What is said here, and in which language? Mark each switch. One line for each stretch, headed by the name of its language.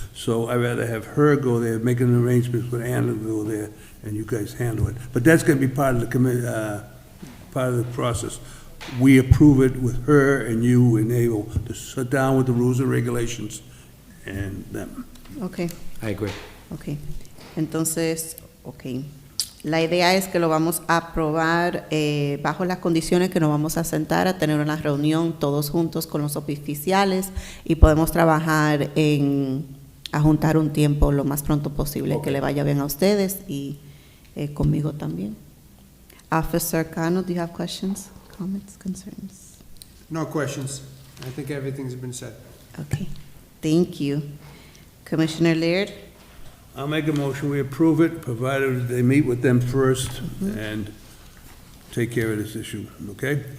English: So I'd rather have her go there, make an arrangement with Anna to go there, and you guys handle it. But that's gonna be part of the part of the process. We approve it with her and you and able to sit down with the rules and regulations and them. Okay, I agree. okay. Entonces, okay.
Spanish: La idea es que lo vamos a aprobar bajo las condiciones que nos vamos a sentar a tener una reunión todos juntos con los oficiales y podemos trabajar a juntar un tiempo lo más pronto posible que le vaya bien a ustedes y conmigo también.
English: Officer Cano, do you have questions, comments, concerns? No questions. I think everything's been said. Okay, thank you. Commissioner Laird? I'll make a motion, we approve it, provided they meet with them first and take care of this issue, okay?